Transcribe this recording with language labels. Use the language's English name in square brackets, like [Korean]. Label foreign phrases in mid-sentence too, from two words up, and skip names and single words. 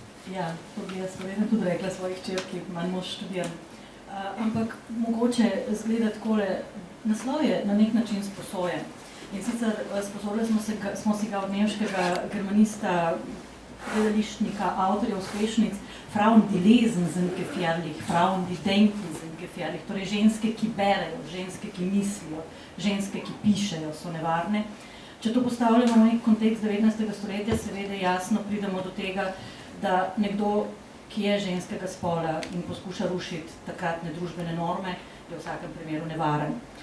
[Slovenian] Ja, to bi jaz verjetno tudi rekla svojih hčerki, manj mož študiram. Ampak mogoče zgleda takole, naslov je na nek način sposojen. In sicer sposobili smo si ga od nemškega germanista, gledališčnika, avtorja uspešnic Frauen, die lesen, sind gefährlich, Frauen, die denken, sind gefährlich, torej ženske, ki berejo, ženske, ki mislijo, ženske, ki pišejo, so nevarne. Če to postavljamo v nek kontekst 19. stoletja, seveda jasno pridemo do tega, da nekdo, ki je ženskega spola in poskuša rušiti takratne družbene norme, je v vsakem primeru nevaren.